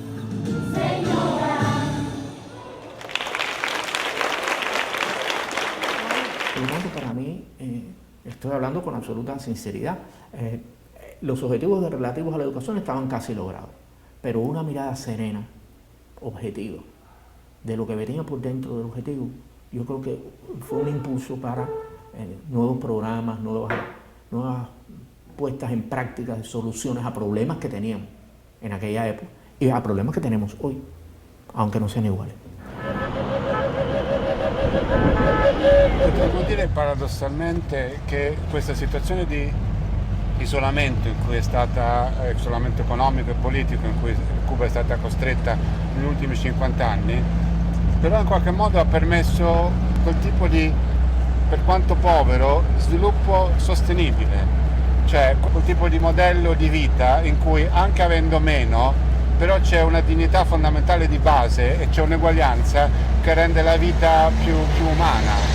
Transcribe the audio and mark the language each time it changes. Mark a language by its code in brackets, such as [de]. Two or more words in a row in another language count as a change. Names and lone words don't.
[es] Por lo tanto, para mí, estoy hablando con absoluta sinceridad, los objetivos relativos a la educación estaban casi logrados, pero una mirada serena, objetiva, de lo que venía por dentro del objetivo, yo creo que fue un impulso para nuevos programas, nuevas nuevas puestas en práctica de soluciones a problemas que teníamos en aquella época y a problemas que tenemos hoy, aunque no sean iguales. [it] Potremmo dire paradossalmente che questa situazione di isolamento in cui è stata, isolamento economico e politico in cui Cuba è stata costretta negli ultimi 50 anni, però in qualche modo ha permesso quel tipo di, per quanto povero, sviluppo sostenibile, cioè quel tipo di modello di vita in cui anche avendo meno, però c'è una dignità fondamentale di base e c'è un'eguaglianza che rende la vita più umana.